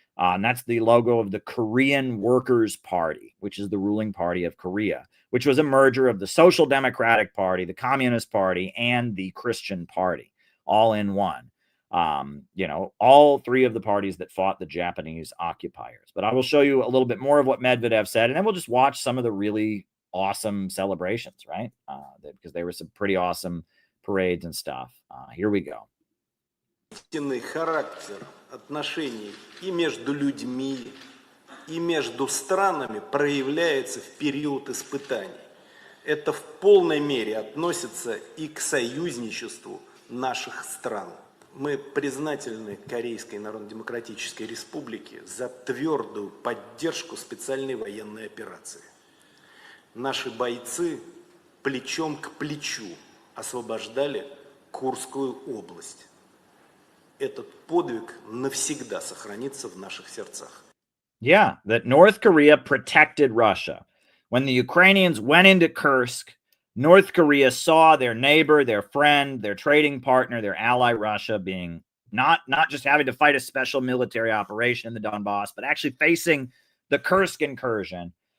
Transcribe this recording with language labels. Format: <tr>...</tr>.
<en>And that's the logo of the Korean Workers' Party, which is the ruling party of Korea, which was a merger of the Social Democratic Party, the Communist Party, and the Christian Party, all in one. All three of the parties that fought the Japanese occupiers. But I will show you a little bit more of what Medvedev said, and then we'll just watch some of the really awesome celebrations, right? Because there were some pretty awesome parades and stuff. Here we go.</en> <ru>Истинный характер отношений и между людьми, и между странами проявляется в период испытаний. Это в полной мере относится и к союзничеству наших стран. Мы признательны Корейской Народно-Демократической Республике за твердую поддержку специальной военной операции. Наши бойцы плечом к плечу освобождали Курскую область. Этот подвиг навсегда сохранится в наших сердцах.</ru> <en>Yeah, that North Korea protected Russia. When the Ukrainians went into Kursk, North Korea saw their neighbor, their friend, their trading partner, their ally Russia being not just having to fight a special military operation in the Donbass, but actually facing the Kursk incursion.</en>